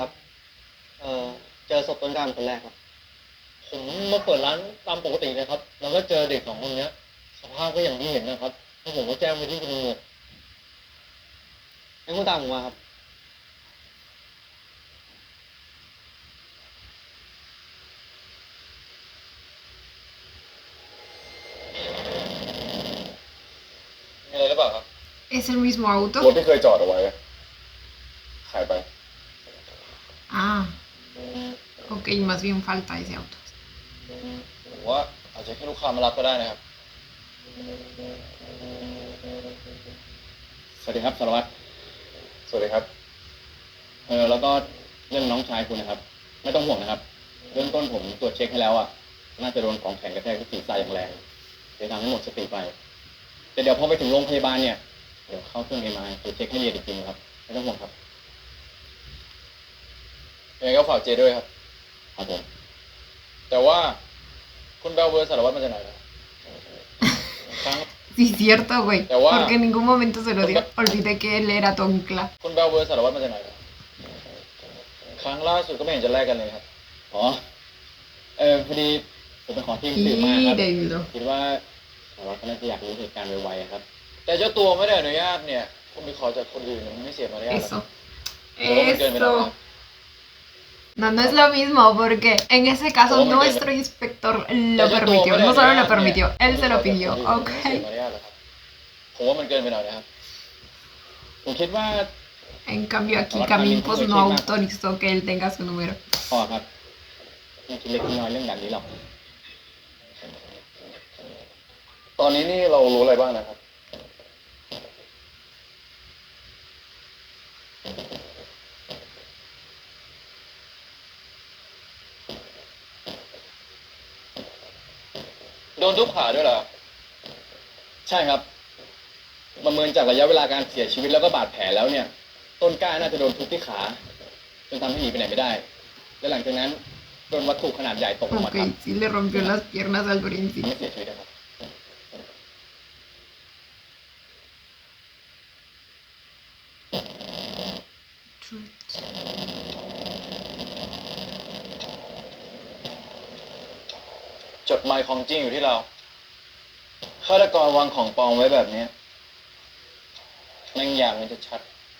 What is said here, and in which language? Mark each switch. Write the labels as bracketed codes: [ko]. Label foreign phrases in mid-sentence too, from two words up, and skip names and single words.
[th] ครับเจอศพต้นกล้าเป็นคนแรกครับผมมาเปิดร้านตามปกติเลยครับแล้วก็เจอเด็กสองคนเนี้ยสภาพก็อย่างที่เห็นนะครับแล้วผมก็แจ้งไปที่ตำรวจให้คุณตามผมมาครับมีอะไรหรือเปล่าครับ [es] ¿Es el mismo [th] รถ [es] auto? [th] ที่เคยจอดเอาไว้หายไป [es] Ah, ok, más bien falta ese auto. [th] ผมว่าอาจจะแค่ลูกค้ามารับก็ได้นะครับ สวัสดีครับสารวัตรสวัสดีครับ แล้วก็ เรื่องน้องชายคุณนะครับ ไม่ต้องห่วงนะครับเบื้องต้นผมตรวจเช็คให้แล้วอ่ะ น่าจะโดนของแข็งกระแทกที่ศีรษะอย่างแรงจะทำให้หมดสติไป แต่เดี๋ยวพอไปถึงโรงพยาบาลเนี่ย เดี๋ยวเข้าเครื่อง MRI ตรวจเช็คให้ละเอียดอีกทีนะครับ ไม่ต้องห่วงครับยังไงก็ฝากเจด้วยครับ ครับผม แต่ว่าคุณไปเอาเบอร์สารวัตรมาจากไหนนะครั้ง [es] Sí, cierto, güey. Ya va. Porque en ningún momento se lo dio. Olvidé que él era Tonkla. [th] คุณเบลเบอร์สารวัตรมาจากไหนครับครั้งล่าสุดก็ไม่เห็นจะแลกกันเลยครับอ๋อพอดีผมไปขอทีมสืบมาครับ [es] Mírelo. [th] คิดว่าสารวัตรก็น่าจะอยากรู้เหตุการณ์ไวๆครับ แต่เจ้าตัวไม่ได้อนุญาตเนี่ยคุณไปขอจากคนอื่นมันไม่เสียมารยาทหรอก [es] Eso. [th] ผมว่ามันเกินไปแล้วนะ [es] Eso. No, no es lo mismo porque en ese caso ¿Cómo me nuestro inspector lo permitió. No solo lo permitió, él se lo pidió. [th] ไม่ [es] Ok. [th] เสียมารยาทหรอกครับผมว่ามันเกินไปหน่อยนะครับผมคิดว่า [es] En cambio aquí Camille pues no autorizó que él tenga su número. [th] พอครับไม่คิดเล็กน้อยเรื่องแบบนี้หรอกตอนนี้นี่เรารู้อะไรบ้างนะครับ โดนทุบขาด้วยเหรอใช่ครับประเมินจากระยะเวลาการเสียชีวิตแล้วก็บาดแผลแล้วเนี่ย ต้นกล้าน่าจะโดนทุบที่ขาจนทำให้หนีไปไหนไม่ได้ และหลังจากนั้นโดนวัตถุขนาดใหญ่ตกลงมาทับ [es] Ok, sí le rompió las piernas al [th] ทำ [es] principio. [th] ให้เสียชีวิตนะครับ จดหมายของจริงอยู่ที่เราฆาตกรวางของปลอมไว้แบบนี้แม่งอย่างมันจะชัด